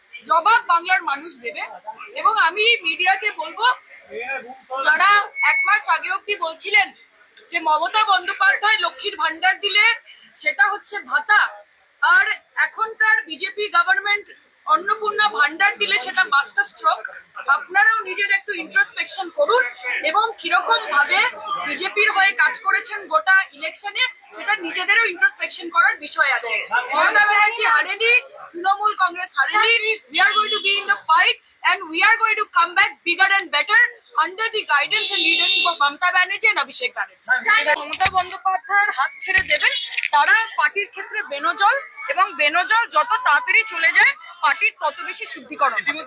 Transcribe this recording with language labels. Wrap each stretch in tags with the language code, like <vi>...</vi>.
<bn>জবাব বাংলার মানুষ দেবে। এবং আমি মিডিয়াকে বলবো, যারা এক মাস আগে অব্দি বলছিলেন যে মমতা বন্দ্যোপাধ্যায় লক্ষ্মীর ভান্ডার দিলে সেটা হচ্ছে ভাতা, আর এখনকার বিজেপি গভর্নমেন্ট অন্নপূর্ণা ভান্ডার দিলে সেটা মাস্টার স্ট্রোক, আপনারাও নিজের একটু ইন্ট্রোস্পেকশন করুন এবং কিরকম ভাবে বিজেপির হয়ে কাজ করেছেন গোটা ইলেকশনে সেটা নিজেদেরও ইন্ট্রোস্পেকশন করার বিষয় আছে। Mamata Banerjee হারেনি, Trinamool Congress হারেনি।</bn> <en>We are going to be in the fight and we are going to come back bigger and better under the guidance and leadership of Mamata Banerjee and Abhishek Banerjee.</en> <bn>Mamata বন্দ্যোপাধ্যায়ের হাত ছেড়ে দেবেন, তারা পার্টির ক্ষেত্রে বেনজল, এবং বেনজল যত তাড়াতাড়ি চলে যায় পার্টির তত বেশি শুদ্ধিকরণ।</bn>